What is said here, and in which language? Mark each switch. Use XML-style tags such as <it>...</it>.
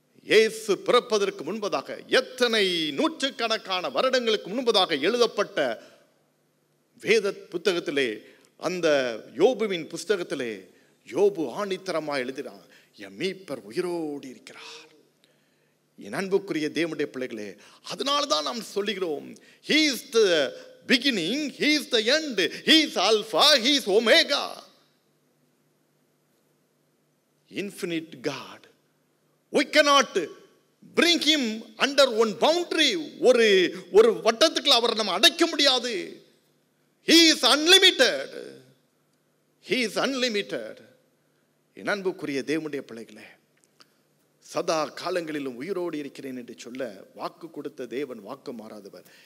<ta>இயேசு பிறப்பதற்கு முன்பதாக, எத்தனை நூற்றுக்கணக்கான வருடங்களுக்கு முன்பதாக எழுதப்பட்ட வேத புத்தகத்திலே, அந்த யோபுவின் புஸ்தகத்திலே யோபு ஆணித்தரமாக எழுதினார், என் மீட்பர் உயிரோடு இருக்கிறார். என் அன்புக்குரிய தேவனுடைய பிள்ளைகளே, அதனால தான் நாம் சொல்லுகிறோம்,</ta> <en>he is the beginning, he is the end, he is alpha, he is omega. Infinite God. We cannot bring him under one boundary.</en> <ta>ஒரு வட்டத்துக்குள்ள அவரை நம்ம அடைக்க முடியாது.</ta> <en>He is unlimited. He is unlimited.</en> <ta>என் அன்புக்குரிய தேவனுடைய பிள்ளைகளே, சதா காலங்களிலும் உயிரோடு இருக்கிறேன் என்று சொல்ல வாக்கு கொடுத்த தேவன் வாக்கு மாறாதவர்.</ta>